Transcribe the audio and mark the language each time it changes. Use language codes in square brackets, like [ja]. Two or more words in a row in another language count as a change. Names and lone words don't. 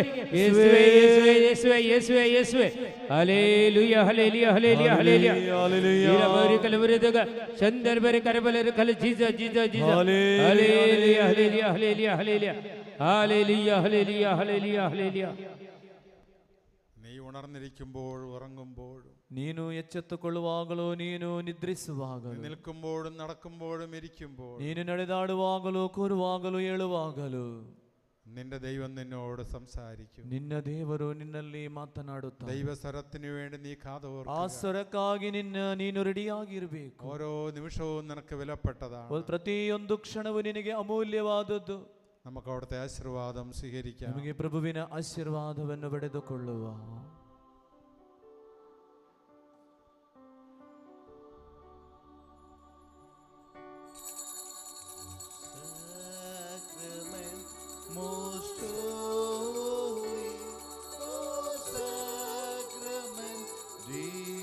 [kn] ಯೇಸುವೆ ಯೇಸುವೆ ಯೇಸುವೆ ಯೇಸುವೆ ಯೇಸುವೆ ಹಲ್ಲೆಲೂಯ ಹಲ್ಲೆಲೂಯ ಹಲ್ಲೆಲೂಯ ಹಲ್ಲೆಲೂಯ ಇರಬರಿ ಕಲವರಿದಗ ಚಂದರ್ಬರಿ ಕರಬಲರು ಕಲ ಜೀಜ ಜೀಜ ಜೀಜ ಹಲ್ಲೆಲೂಯ ಹಲ್ಲೆಲೂಯ ಹಲ್ಲೆಲೂಯ ಹಲ್ಲೆಲೂಯ ಹಲ್ಲೆಲೂಯ ಹಲ್ಲೆಲೂಯ ಹಲ್ಲೆಲೂಯ ಹಲ್ಲೆಲೂಯ. [ml] നീ ഉണർന്നിരിക്കുമ്പോഴും ഉറങ്ങുമ്പോഴും, [kn] ನೀನು ಎಚ್ಚೆತ್ತುಕೊಳ್ಳುವಾಗಲೂ ನೀನು ನಿದ್ರಿಸುವಾಗಲೂ, [ml] നിൽക്കുമ്പോഴും നടക്കുമ്പോഴും ഇരിക്കുമ്പോഴും, [kn] ನೀನು ನಡೆದಾಡುವಾಗಲೂ ಕೂರುವಾಗಲೂ ಏಳುವಾಗಲೂ [ml] നിന്റെ ദൈവം നിന്നോട് സംസാരിക്കും. [kn] ನಿನ್ನ ದೇವರು ನಿನ್ನಲ್ಲಿ ಮಾತನಾಡುತ್ತಾನೆ. [ml] ദൈവസ്വരത്തിനു വേണ്ടി നീ [kn] ಆ [ml] കാതോർക്കുക. [kn] ಸ್ವರಕ್ಕಾಗಿ ನೀನು ರೆಡಿಯಾಗಿರಬೇಕು. [ml] ഓരോ നിമിഷവും നിനക്ക് വിലപ്പെട്ടതാണ്. [kn] ಪ್ರತಿಯೊಂದು ಕ್ಷಣವೂ ನಿನಗೆ ಅಮೂಲ್ಯವಾದದ್ದು. [ml] നമുക്ക് അവിടുത്തെ ആശീർവാദം സ്വീകരിക്കാം. [kn] ನಮಗೆ ಪ್ರಭುವಿನ ಆಶೀರ್ವಾದವನ್ನು ಪಡೆದುಕೊಳ್ಳುವ. [en] Most holy, oh sacrament, dear